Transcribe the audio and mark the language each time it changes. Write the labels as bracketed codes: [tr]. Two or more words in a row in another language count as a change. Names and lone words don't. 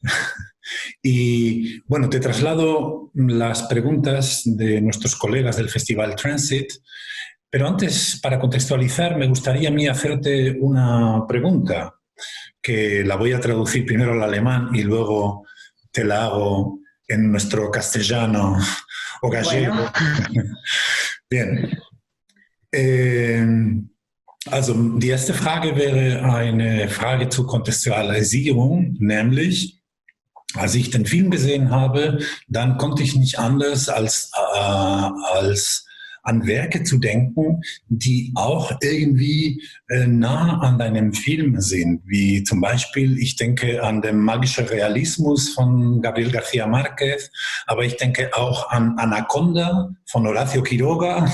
[es] Y bueno, te traslado las preguntas de nuestros colegas del Festival Transit, pero antes, para contextualizar, me gustaría a mí hacerte una pregunta que la voy a traducir primero al alemán y luego te la hago en nuestro castellano o Bueno, gallego. Bien. [de] Also die erste Frage wäre eine Frage zur Kontextualisierung, nämlich, als ich den Film gesehen habe, dann konnte ich nicht anders als an Werke zu denken, die auch irgendwie nah an deinem Film sind, wie zum Beispiel, ich denke an den magischen Realismus von Gabriel García Márquez, aber ich denke auch an Anaconda von Horacio Quiroga.